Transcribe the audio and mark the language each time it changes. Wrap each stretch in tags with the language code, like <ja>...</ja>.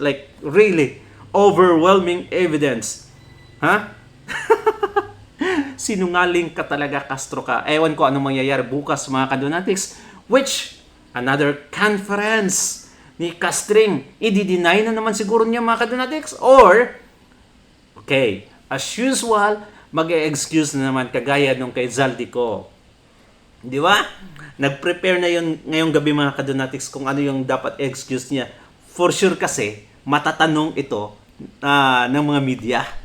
<en>Like, really, overwhelming evidence.</en> <tl>Sinungaling ka talaga, Castro ka. Ewan ko anong mangyayari bukas, mga kadunatics.</tl> <en>Which, another conference ni Castring.</en> <tl>I-deny na naman siguro niya, mga kadunatics.</tl> <en>Or, okay, as usual,</en> <tl>mag-e-excuse na naman kagaya nung kay Zaldico. Di ba? Nag-prepare na yun ngayong gabi, mga kadunatics, kung ano yung dapat excuse niya.</tl> <en>For sure</en> <tl>kasi, matatanong ito ng mga media.</tl>